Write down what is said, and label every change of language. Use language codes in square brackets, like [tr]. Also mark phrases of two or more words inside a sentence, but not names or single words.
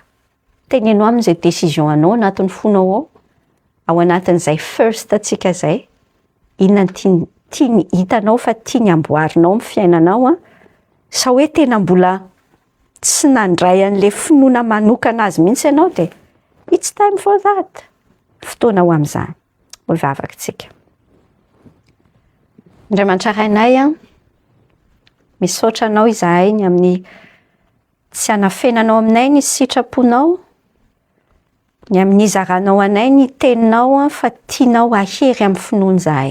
[mg] Tenenao amin'izay [fr] décision [mg] anao anatin'ny fonao ao. Ao anatin'izay first atsika izay. Inona ny tiany hitanao fa tiany amboarinao amin'ny fiainanao sa hoe tena mbola tsy nandray an'ilay finoana manokana azy mihitsy ianao dia [en] it's time for that. [mg] Fotoana ho amin'izany. Ho hivavaka tsika. Andriamanitra rainay misaotra anao izahay ny amin'ny tsy hanafenanao aminay ny sitraponao, ny amin'ny izaranao anay ny teninao fa tianao ahery amin'ny finoana izahay.